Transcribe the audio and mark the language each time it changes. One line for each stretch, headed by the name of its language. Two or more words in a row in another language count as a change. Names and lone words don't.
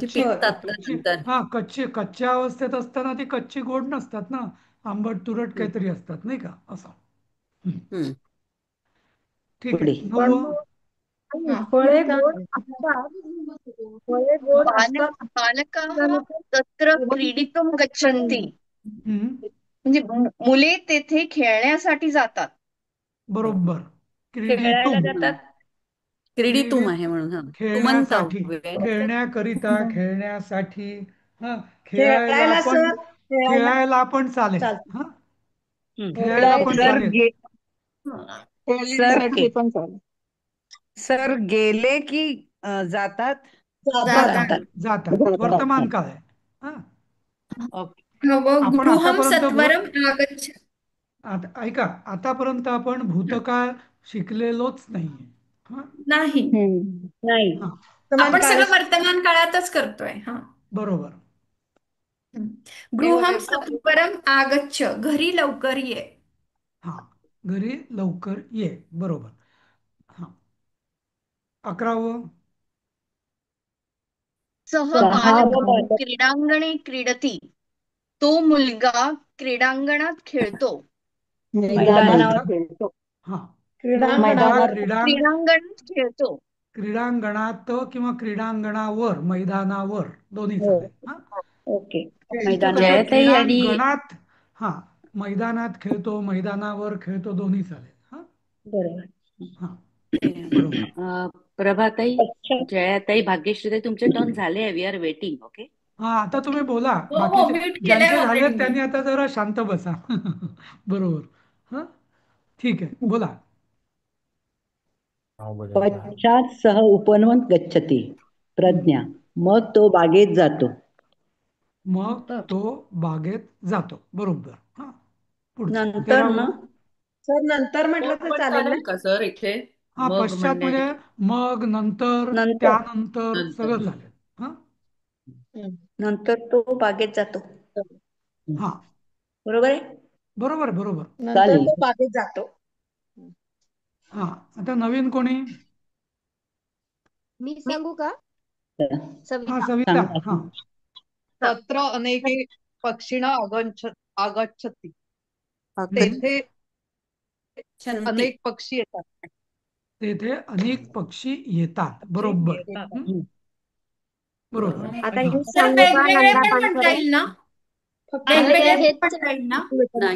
Marathi: कच्ची होय. पिकतात ना कच्ची नंतर. हा कच्च्या अवस्थेत असताना ती कच्ची गोड नसतात ना, आंबट तुरट हं, काहीतरी असतात, नाही का? असं. हं. हं. ठीक पुढे आहे. पण 9वं. मग फळे गोड असतात, फळे गोड असतात बालकाः असल्यानंतर
Sanskrit: तत्र क्रीडितुम भवंती गच्छन्ति.
Marathi: हं. म्हणजे मुले तेथे खेळण्यासाठी जातात. बरोबर. खेळायला क्रीडितुम. जातात. क्रीडितुम क्रीडित आहे म्हणून हा तुमंत खेळण्यासाठी, आहे. खेळण्याकरिता, खेळण्यासाठी. हा खेळायला खेळायला पण, सर खेळायला खेळायला पण चालेल. चालतं. हा हं. खेळायला खेळायला पण सर चालेल. गे सर खेळण्यासाठी पण चालेल. सर गेले की जातात. जातात. जातात, जातात. जातात. जातात. वर्तमान काळ आहे. हा ओके. आपण गृहं आतापर्यंत
Sanskrit: सत्वरम आगच्छ.
Marathi: ऐका, आतापर्यंत आपण भूतकाळ शिकलेलोच नाहीये. हा नाही, हम्म. नाही. हा वर्तमान आपण काळ सगळं वर्तमान काळातच करतोय. हा. बरोबर.
Sanskrit: गृहं सत्वरम आगच्छ.
Marathi: घरी लवकर ये. हा घरी लवकर ये. बरोबर. हा 11वं.
Sanskrit: सः सहा बालकः बालक क्रीडांगणे क्रीडति.
Marathi: तो मुलगा क्रीडांगणात खेळतो. मैदानात मैदानावर मुलगा खेळतो. हा तो मुलगा क्रीडांगणावर क्रीडांगणात खेळतो. क्रीडांगणात किंवा क्रीडांगणावर, मैदानावर दोन्ही हो. चालेल. हा ओके. तसं मैदानावर. तसं जयताई आणि क्रीडांगणात, हा मैदानात खेळतो, मैदानावर खेळतो दोन्ही चालेल. हा बरोबर. हा बरोबर. प्रभाताई, अच्छा. जयाताई, भाग्यश्रीताई, तुमचे टर्न झाले आहे.
English: We are waiting. Okay.
Marathi: हा आता तुम्ही बोला. हो हो, बाकीचे म्यूट केलंय ज्यांचे ऑलरेडी झालेत मी. त्यांनी आता जरा शांत बसा. बरोबर. हा ठीक आहे, बोला.
Sanskrit: पश्चात सह उपवन गच्छति.
Marathi: हं. प्रज्ञा. मग तो बागेत जातो. मग तो बागेत जातो. बरोबर. हा पुढचं नंतर ना 13वं. सर नंतर म्हटलं मग तर पण चालेल ना? चालेल का सर इथे? हा मग पश्चात म्हणजे म्हणण्याऐवजी मग, नंतर, नंतर त्यानंतर नंतर. सगळं चालेल. हा नंतर तो बागेत जातो. हा बरोबर आहे. बरोबर बरोबर. नंतर चालेल. तो बागेत जातो. हा आता नवीन कोणी? मी सांगू का? हा सविता. सविता. सांगा. हा
Sanskrit: तत्र अनेके पक्षिणः आगच्छति.
Marathi: हं. तेथे छंती. अनेक पक्षी येतात. तेथे अनेक पक्षी येतात. बरोबर. येतात. हं. बरोबर. आता हा हे सर सांगू का वेगवेगळे नंदा पण म्हणता पानसरे? येईल ना? फक्त वेगवेगळे पण हेच म्हणता येईल ना? नाही,